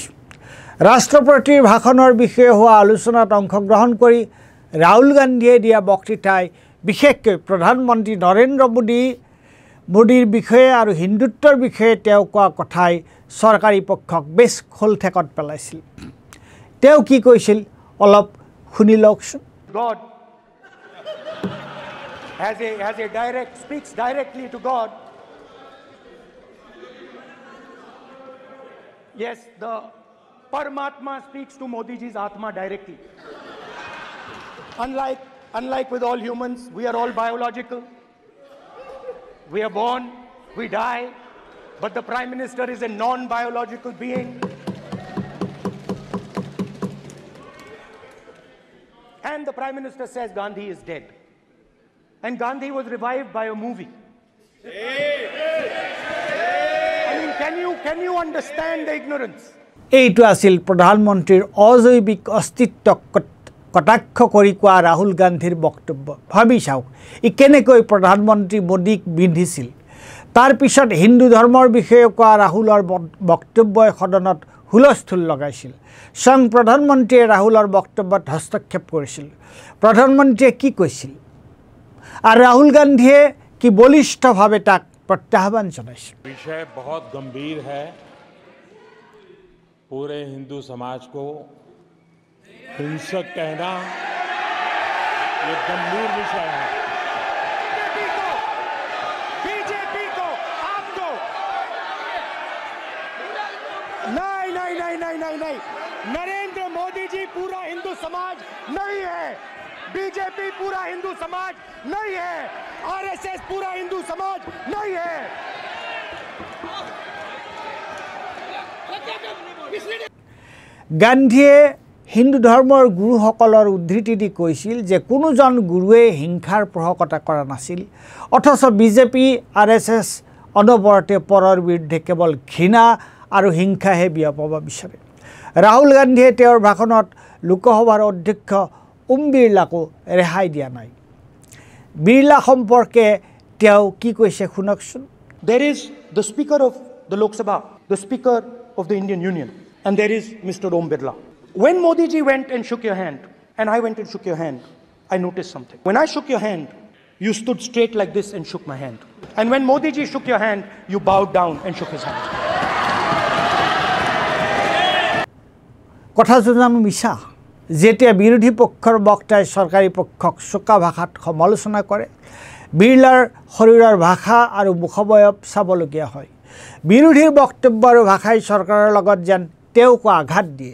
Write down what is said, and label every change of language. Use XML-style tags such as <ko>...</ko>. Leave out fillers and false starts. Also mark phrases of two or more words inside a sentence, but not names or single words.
<as>ৰাষ্ট্ৰপতিৰ ভাষণৰ বিষয়ে হোৱা আলোচনাত অংশগ্ৰহণ কৰি ৰাহুল গান্ধীয়ে দিয়া বক্তৃতাই বিশেষকৈ প্ৰধানমন্ত্ৰী নৰেন্দ্ৰ মোদীৰ বিষয়ে আৰু হিন্দুত্বৰ বিষয়ে তেওঁ কোৱা কথাই চৰকাৰী পক্ষক বেছ খোলঠেকত পেলাইছিল। তেওঁ কি কৈছিল অলপ শুনি লওকচোন।</as> <en>speaks directly to God. Yes, the Paramatma speaks to Modi ji's Atma directly. Unlike with all humans, we are all biological. We are born, we die, but the Prime Minister is a non-biological being. And the Prime Minister says Gandhi is dead. And Gandhi was revived by a movie. I mean, can you understand the ignorance?</en> <as>এইটো আছিল প্ৰধানমন্ত্ৰীৰ অজৈবিক অস্তিত্বক কটাক্ষ কৰি কোৱা ৰাহুল গান্ধীৰ বক্তব্য। ভাবি চাওক, ই কেনেকৈ প্ৰধানমন্ত্ৰী মোদীক বিন্ধিছিল। তাৰ পিছত হিন্দু ধৰ্মৰ বিষয়ে কোৱা ৰাহুলৰ বক্তব্যই সদনত হুলস্থুল লগাইছিল। স্বয়ং প্ৰধানমন্ত্ৰীয়ে ৰাহুলৰ বক্তব্যত হস্তক্ষেপ কৰিছিল। প্ৰধানমন্ত্ৰীয়ে কি কৈছিল আৰু ৰাহুল গান্ধীয়ে কি বলিষ্ঠভাৱে তাক প্ৰত্যাহ্বান জনাইছিল।</as> <hi>विषय बहुत गंभीर है। पूरे हिंदू समाज को हिंसक कहना ये गंभीर विषय है। बीजेपी को आपको नहीं, नरेंद्र मोदी जी पूरा हिंदू समाज नहीं है। बीजेपी पूरा हिंदू समाज नहीं है। आरएसएस पूरा हिंदू समाज नहीं है।</hi> <as>গান্ধীয়ে হিন্দু ধৰ্মৰ গুৰুসকলৰ উদ্ধৃতি দি কৈছিল যে কোনোজন গুৰুৱে হিংসাৰ পোষকতা কৰা নাছিল, অথচ বিজেপি আৰএছএছ অনবৰতে পৰৰ বিৰুদ্ধে কেৱল ঘৃণা আৰু হিংসাহে বিয়পাব বিচাৰে। ৰাহুল গান্ধীয়ে তেওঁৰ ভাষণত লোকসভাৰ অধ্যক্ষ ওম বিৰলাকো ৰেহাই দিয়া নাই। বিৰলা সম্পৰ্কে তেওঁ কি কৈছে শুনকচোন।</as> <en>There is the Speaker of the Lok Sabha, the Speaker of the Indian Union, and there is Mr. Om Birla. When Modi ji went and shook your hand, and I went and shook your hand, I noticed something. When I shook your hand, you stood straight like this and shook my hand. And when Modi ji shook your hand, you bowed down and shook his hand.</en> <as>কথাটো জানো মিছা? যেতিয়া বিৰোধী পক্ষৰ বক্তাই চৰকাৰী পক্ষক চোকা ভাষাত সমালোচনা কৰে, বিৰলাৰ শৰীৰৰ ভাষা আৰু মুখবয়ব চাবলগীয়া হয়। বিৰোধীৰ বক্তব্য আৰু ভাষাই চৰকাৰৰ লগত যেন তেওঁক আঘাত দিয়ে।</as>